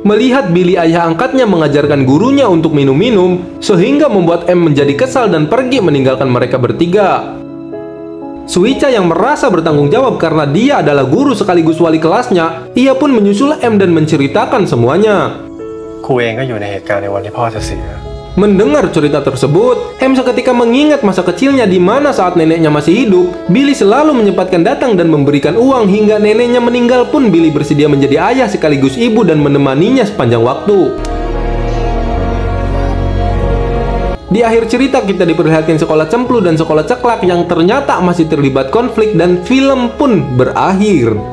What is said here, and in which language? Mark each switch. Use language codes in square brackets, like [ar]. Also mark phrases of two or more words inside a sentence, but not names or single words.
[id] Melihat Billy ayah angkatnya mengajarkan gurunya untuk minum-minum, sehingga membuat M menjadi kesal dan pergi meninggalkan mereka bertiga. Suica yang merasa bertanggung jawab karena dia adalah guru sekaligus wali kelasnya, ia pun menyusul M dan menceritakan semuanya. [th] ครูเองก็อยู่ในเหตุการณ์ในวันที่พ่อจะเสีย [id] Mendengar cerita tersebut, M seketika mengingat masa kecilnya di mana saat neneknya masih hidup, Billy selalu menyempatkan datang dan memberikan uang hingga neneknya meninggal pun Billy bersedia menjadi ayah sekaligus ibu dan menemaninya sepanjang waktu. Di akhir cerita kita diperlihatkan sekolah cemplu dan sekolah ceklak yang ternyata masih terlibat konflik dan film pun berakhir.